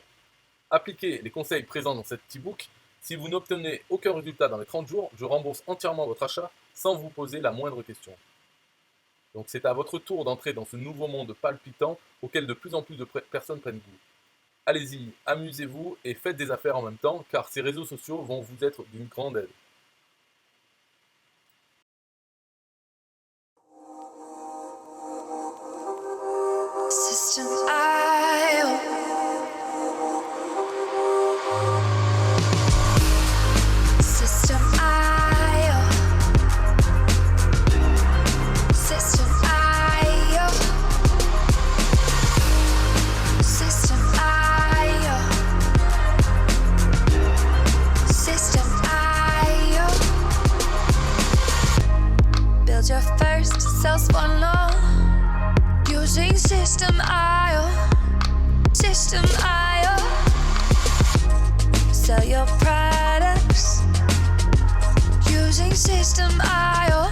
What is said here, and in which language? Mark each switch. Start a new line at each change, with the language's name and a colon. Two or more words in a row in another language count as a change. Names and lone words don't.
French: Appliquez les conseils présents dans cet e-book. Si vous n'obtenez aucun résultat dans les 30 jours, je rembourse entièrement votre achat sans vous poser la moindre question. Donc c'est à votre tour d'entrer dans ce nouveau monde palpitant auquel de plus en plus de personnes prennent goût. Allez-y, amusez-vous et faites des affaires en même temps car ces réseaux sociaux vont vous être d'une grande aide.
English: System IO. System IO. System IO. System IO. System IO. Build your first self-funnel using System IO. System IO. Sell your products using System IO.